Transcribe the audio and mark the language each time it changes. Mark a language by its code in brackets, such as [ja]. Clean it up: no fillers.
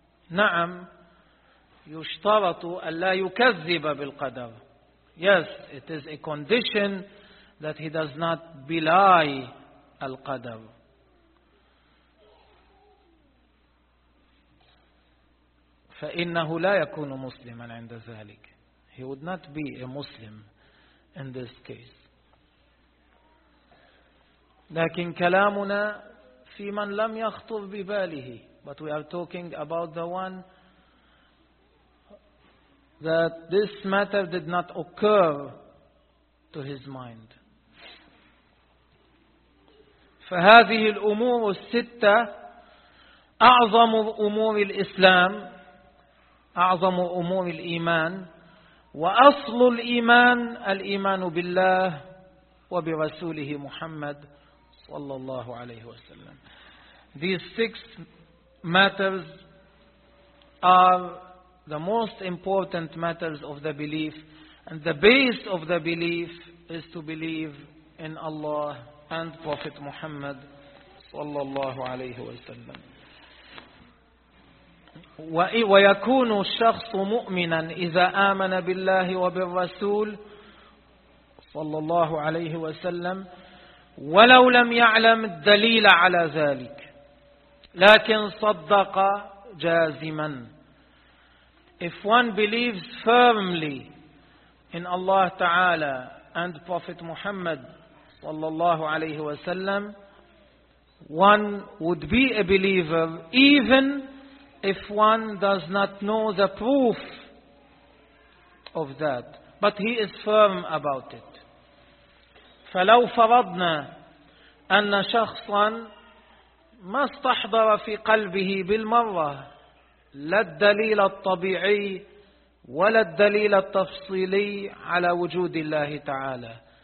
[ar] Na'am. يشترط أن لا يكذب بالقدر. [en] Yes, it is a condition that he does not belie al-qadr. [ar] فإنه لا يكون مسلما عند ذلك. [en] He would not be a Muslim in this case. [ar] لكن كلامنا في من لم يخطر بباله. [en] But we are talking about the one that this matter did not occur to his mind. [ar] فهذه الأمور الستة أعظم أمور الإسلام أعظم أمور الإيمان وأصل الإيمان الإيمان بالله وبرسوله محمد صلى الله عليه وسلم. [en] These six matters are the most important matters of the belief, and the base of the belief is to believe in Allah and Prophet Muhammad sallallahu alayhi wa sallam. [ar] ويكون الشخص مؤمنا إذا آمن بالله وبالرسول صلى الله عليه وسلم ولو لم يعلم الدليل على ذلك لكن صدق جازما. [en] If one believes firmly in Allah Ta'ala and Prophet Muhammad sallallahu alayhi wa sallam, one would be a believer even if one does not know the proof of that. But he is firm about it. [ar] فَلَوْ فَرَضْنَا أَنَّ شَخْصًا مَا اسْتَحْضَرَ فِي قَلْبِهِ بِالْمَرَّةِ لا الدليل الطبيعي ولا الدليل التفصيلي على وجود الله تعالى